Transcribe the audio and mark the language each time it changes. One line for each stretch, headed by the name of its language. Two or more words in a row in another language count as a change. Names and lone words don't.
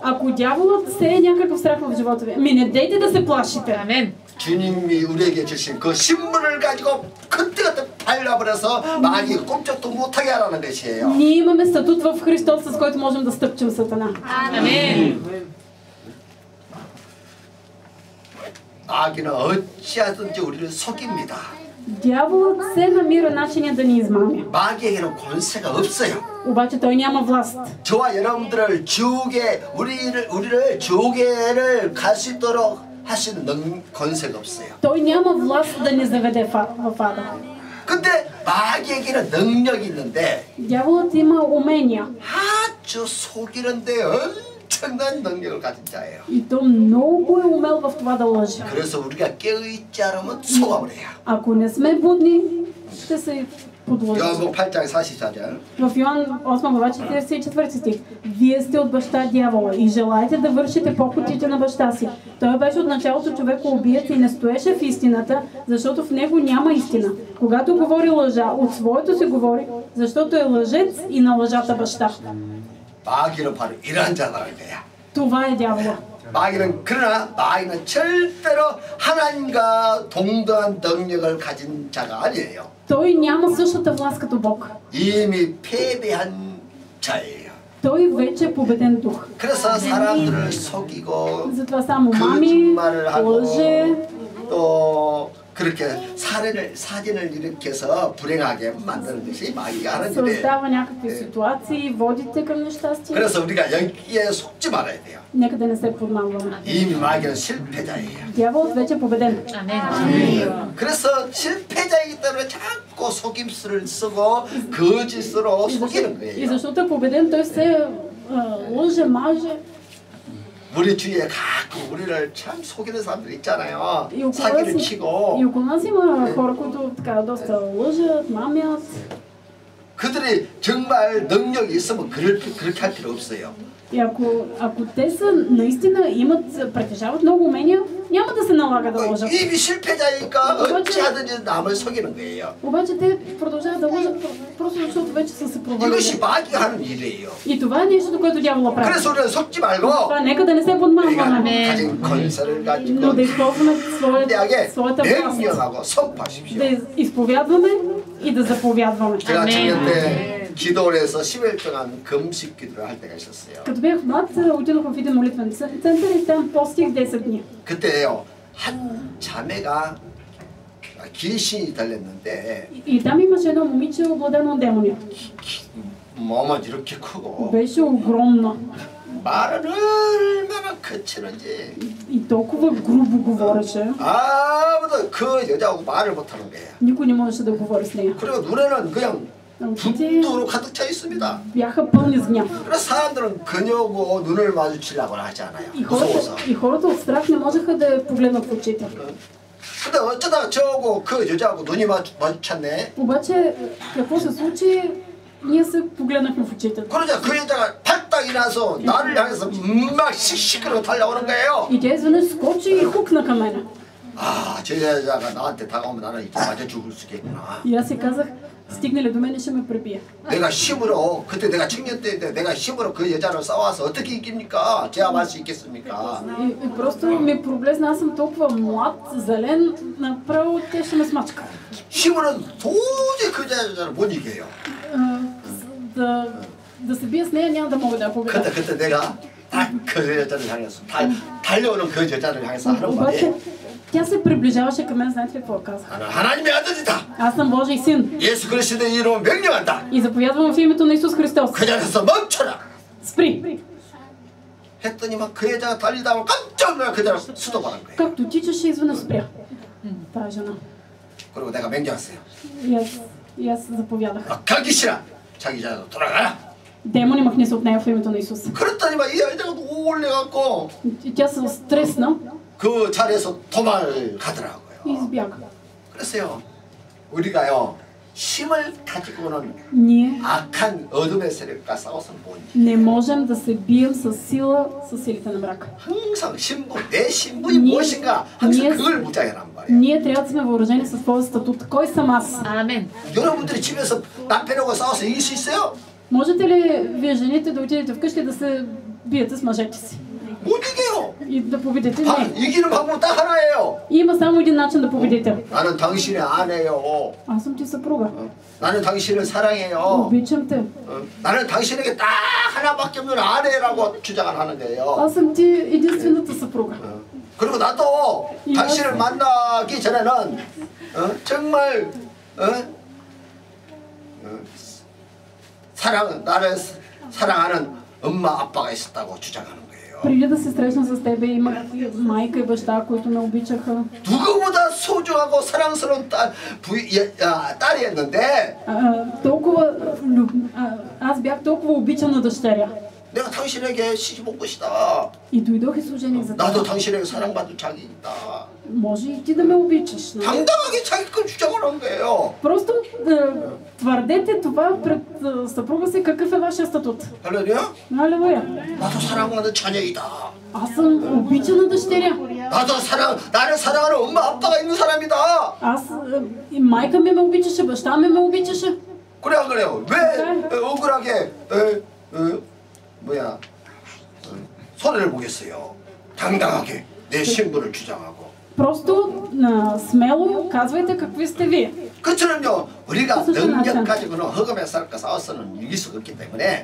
Bulgarian: Ако дяволът сее някакъв страх в живота ви, не дейте да се плашите. Амен.
Korean: 주님이 우리에게 주신 그 신분을 가지고 그때그때 발라버려서 마귀가 꼼짝도 못하게 하라는 것이에요.
Bulgarian: Ние имаме статут в Христос, с който можем да стъпчем Сатана. Амен.
Korean: 마귀는 어찌하든지 우리를 속입니다.
Bulgarian: Дяволът се намира начиня да ни измами.
Korean: 마귀에게는 권세가 없어요.
Bulgarian: Обаче той няма власт.
Korean: 저와 여러분들을 지옥에 우리를 지옥에를 갈 수 있도록 할 수 있는 권세가 없어요.
Bulgarian: Той няма власт да ни заведе в ада.
Korean: 근데 마귀에게는 능력이 있는데
Bulgarian: Дяволът има умения.
Korean: 아주 속이는데 엄청난 능력을 가진 자예요.
Bulgarian: И то много е умел в това да лъже.
Korean: 그래서 우리가 깨어있지 않으면 속아버려요.
Bulgarian: Ако не сме будни, ще се подложим.
Korean: 요한복음 8장 44절.
Bulgarian: В Йоан 8 глава 44 стих. Вие сте от баща дявола и желаете да вършите похотите на баща си. Той беше от началото човекоубиец и не стоеше в истината, защото в него няма истина. Когато говори лъжа, от своето се говори, защото е лъжец и на лъжата баща.
Korean: 마귀는 바로 이러한 자라는 거야.
Bulgarian: Това е дявола.
Korean: 그러나 마귀는 절대로 하나님과 동등한 능력을 가진 자가 아니에요.
Bulgarian: Той няма същата власт като Бог.
Korean: 이미 패배한 자예요.
Bulgarian: Той вече е победен дух.
Korean: 그래서 사람들을 속이고
Bulgarian: Затова само мами,
Korean: 거짓말을 하고
Bulgarian: лъже,
Korean: 또 그렇게 사진을 일으켜서 불행하게 만드는 것이 마귀가 하는 일이에요.
Bulgarian: създава някакви ситуации, водите към нещастие.
Korean: 그래서 우리가 여기에 속지 말아야 돼요.
Bulgarian: Нека да не се подмамваме.
Korean: 이미 마귀는 실패자예요.
Bulgarian: Дяволът вече е победен. Амен.
Korean: 그래서 실패자이기 때문에 자꾸 속임수를 쓰고 거짓으로 속이는
Bulgarian: И
Korean: 거예요.
Bulgarian: защото е победен, той се лъже, маже.
Korean: 우리 주위에 가끔 우리를 참 속이는 사람들 있잖아요.
Bulgarian: И около
Korean: 사기를
Bulgarian: нас,
Korean: 치고
Bulgarian: и около нас има хора, които така доста лъжат, мамят.
Korean: 그들이 정말 능력이 있으면 그렇게 할 필요 없어요.
Bulgarian: И ако те са наистина притежават много умения, няма да се налага да лъжат.
Korean: 이미 실패자니까 어찌하든지 남을 속이는 거예요.
Bulgarian: Обаче те продължават да лъжат просто защото вече са се провалили.
Korean: 이것이 마귀가 하는 일이에요.
Bulgarian: И това е нещо, което дявола прави.
Korean: 그래서 우리는 속지 말고
Bulgarian: Това нека да не се подмамваме,
Korean: 가진 권세를
Bulgarian: но
Korean: 가지고
Bulgarian: да използваме
Korean: 대하게
Bulgarian: своята власт.
Korean: 명령하고 선포하십시오.
Bulgarian: Да изповядваме и да заповядваме.
Korean: 제가 청년 때 기도를 해서 10일 동안 금식 기도를 할 때가 있었어요.
Bulgarian: Като бях млад, отидох в един молитвен център и там постих 10 дни.
Korean: 그때요 한 자매가 귀신이 들렸는데
Bulgarian: И там имаше едно момиче, обладено от демони.
Korean: 몸은 이렇게 크고
Bulgarian: Беше огромна
Korean: 말은 얼마나 거치는지
Bulgarian: и толкова грубо говореше.
Korean: 아무도 그 여자하고 말을 못하는 거예요.
Bulgarian: Никой не можеше да говори с нея.
Korean: 그리고 눈에는 그냥
Bulgarian: Очите
Korean: 분노로 가득 차 있습니다.
Bulgarian: бяха пълни с гняв.
Korean: 그래서 사람들은 그녀고 눈을 마주치려고 하지 않아요.
Bulgarian: И
Korean: 무서워서.
Bulgarian: хората от страх не можеха да я погледнат в очите.
Korean: 근데 어쩌다가 저하고 그 여자하고 눈이 마주쳤네.
Bulgarian: Обаче, какво се случи? Ние се погледнахме в очите.
Korean: 그러자 그 여자가 발딱 일어나서 나를 향해서 막 씩씩거리고 달려오는 거예요.
Bulgarian: И тя изведнъж скочи и хукна към мене.
Korean: 아, 저 여자가 나한테 다가오면 나는 이제 맞아 죽을 수 있겠구나.
Bulgarian: И аз си казах, стигнали до мене ще ме пребие.
Korean: 내가 힘으로 그때 내가 청년 때인데 내가 힘으로 그 여자를 싸워서 어떻게 이깁니까? 제압할 수 있겠습니까?
Bulgarian: И просто ми проблезна, аз съм толкова млад, зелен, направо тя ще ме смачка.
Korean: 힘으로는 도저히 그 여자를 못 이겨요.
Bulgarian: Да се бия с нея няма да мога да я победя.
Korean: 그때 내가 딱 그 여자를 향해서 달려오는 그 여자를 향해서 하는
Bulgarian: Обаче
Korean: 말이
Bulgarian: тя се приближаваше към мен, знаете ли какво каза?
Korean: 나는 하나님의 아들이다.
Bulgarian: Аз съм Божий син
Korean: 예수 그리스도의 이름으로 명령한다.
Bulgarian: и заповядвам в името на Исус Христос.
Korean: 그 자리에서 멈춰라.
Bulgarian: Спри!
Korean: 했더니만 그 여자가 달리다 보면 깜짝 놀라 그 여자를 수도받은 거예요.
Bulgarian: Както тичаше, изведнъж спря. Тая жена.
Korean: 그리고 내가 명령했어요.
Bulgarian: И аз заповядах.
Korean: 가기 싫어. 자기 자리로 돌아가라.
Bulgarian: Демони, махни се от нея в името на Исус.
Korean: 그랬더니만 이 여자가 올려갖고
Bulgarian: И тя се стресна
Korean: 그 자리에서 도망을 가더라고요.
Bulgarian: и избяга.
Korean: 그래서요, 우리가요 힘을 가지고는
Bulgarian: Ние
Korean: 악한 어둠의 세력과 싸워서는 못 이겨요.
Bulgarian: не можем да се бием с сила, с силите на мрака.
Korean: 항상 신분, 내 신분이 무엇인가 항상 그걸 무장해란 말이에요.
Bulgarian: Ние трябва да сме въоръжени със своя статут. Кой съм аз? Амен.
Korean: 여러분들이 집에서 남편하고 싸워서 이길 수 있어요?
Bulgarian: Можете ли вие жените да отидете вкъщи да се биете с мъжете си?
Korean: 못 이겨요.
Bulgarian: И да победите?
Korean: 방,
Bulgarian: Не.
Korean: 이기는 방법 딱 하나예요.
Bulgarian: Има само един начин да победите.
Korean: 나는 당신의 아내요.
Bulgarian: Аз съм ти съпруга.
Korean: 나는 당신을 사랑해요.
Bulgarian: Обичам те.
Korean: 나는 당신에게 딱 하나밖에 없는 아내라고 주장을 하는 거예요.
Bulgarian: Аз съм ти единствената съпруга.
Korean: 그리고 나도 당신을 만나기 전에는 정말 나를 사랑하는 엄마 아빠가 있었다고 주장하는 거예요.
Bulgarian: Преди да се срещна с тебе, имах майка и баща, които ме обичаха.
Korean: 누구보다 소중하고 사랑스러운 딸이었는데
Bulgarian: Аз бях толкова обичана дъщеря.
Korean: 내가 당신에게 시집 온 것이다.
Bulgarian: И дойдох и служених за
Korean: 나도
Bulgarian: теб.
Korean: 당신에게 사랑받을 자격이다.
Bulgarian: Може и ти да ме обичаш. Нали?
Korean: 당당하게 자기 걸 주장을 한 거예요.
Bulgarian: Просто твърдете това пред съпруга си, какъв е вашия статут.
Korean: 할렐루야?
Bulgarian: Алелуя.
Korean: 나도 사랑하는 자녀이다.
Bulgarian: Аз съм обичана дъщеря.
Korean: 나를 사랑하는 엄마 아빠가 있는 사람이다.
Bulgarian: Аз и майка ми ме обичаше, баща ми ме обичаше.
Korean: 그래 안 그래요? 왜 억울하게 손해를 보겠어요? 당당하게 내 신분을 주장하고.
Bulgarian: Просто смело казвайте какви сте вие.
Korean: 그처럼요, 우리가 무슨 능력 가지고는 흑암의 사람과 싸워서는 이길 수가 없기 때문에